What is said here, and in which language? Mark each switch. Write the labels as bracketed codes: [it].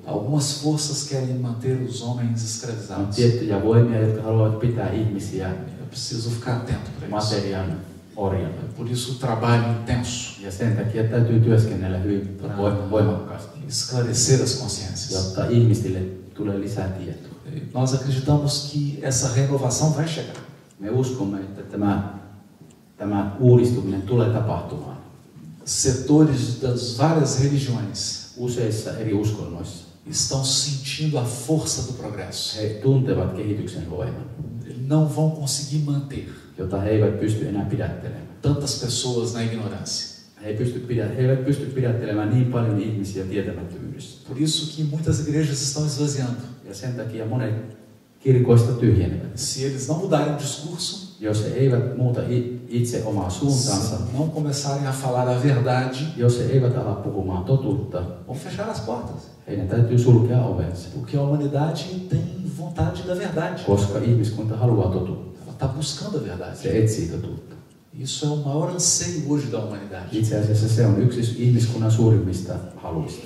[pt] Algumas forças querem manter os homens [fi] On [pt] escravizados. [fi] tiettyjä voimia, jotka haluavat pitää ihmisiä [pt] Eu preciso ficar atento para isso. [fi] materiaan orjana. [pt] Por isso o trabalho intenso, [fi] Ja sen takia täytyy työskennellä hyvin voimakkaasti, [pt] esclarecer as consciências. [fi] jotta ihmisille tulee lisää tietoa. [pt] Nós acreditamos que essa renovação vai chegar. [fi] Me uskomme, että tämä uudistuminen tulee tapahtumaan [pt] Setores das várias religiões [fi] useissa eri uskonnoissa. [pt] estão sentindo a força do progresso. [fi] He tuntevat kehityksen voiman, [pt] Não vão conseguir manter [fi] jota he eivät pysty enää pidättelemään. [pt] tantas pessoas na ignorância. [fi] He eivät pysty pidättelemään niin paljon ihmisiä tietämättömyydessä. [pt] Por isso que muitas igrejas estão esvaziando. [fi] Ja sen takia monet kirkoista tyhjenevät. [pt] Se eles não mudarem o discurso, [fi] Jos he eivät muuta itse omaa suuntaansa, [pt] se não começarem a falar a verdade, [fi] jos he eivät ala puhumaan totuutta, [pt] vão fechar as portas. [fi] heidän täytyy sulkea ovensa, [pt] Porque a humanidade tem vontade da verdade. [fi] koska ihmiskunta haluaa totuutta. [pt] Ela está buscando a verdade. [fi] Se etsii totuutta. [pt] Isso é o maior anseio hoje da humanidade. [fi] Itse asiassa se on yksi ihmiskunnan suurimmista haluista.